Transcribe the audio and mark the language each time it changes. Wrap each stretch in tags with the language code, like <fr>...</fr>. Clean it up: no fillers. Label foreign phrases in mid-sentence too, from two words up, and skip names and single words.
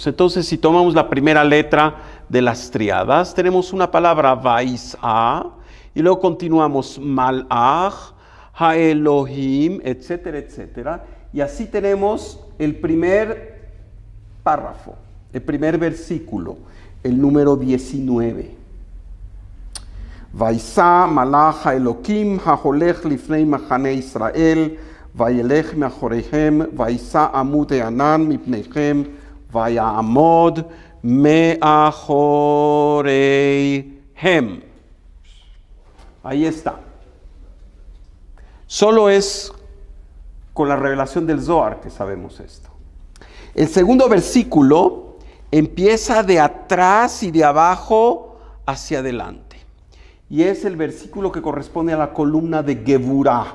<es>Entonces, si tomamos la primera letra de las triadas, tenemos una palabra Vais'a, y luego continuamos</es> <he>מלאך, האלהים,</he> <es>etcétera, etcétera. Y así tenemos el primer párrafo. el primer versículo, el número 19.</es> <he>ויסע מלאך האלהים ההלך לפני מחנה ישראל, וילך מאחריהם, ויסע עמוד הענן מפניהם, ויעמד מאחריהם.</he> <es>Ahí está. Solo es con la revelación del Zohar que sabemos esto. El segundo versículo empieza de atrás y de abajo hacia adelante. Y es el versículo que corresponde a la columna de Geburah.</es>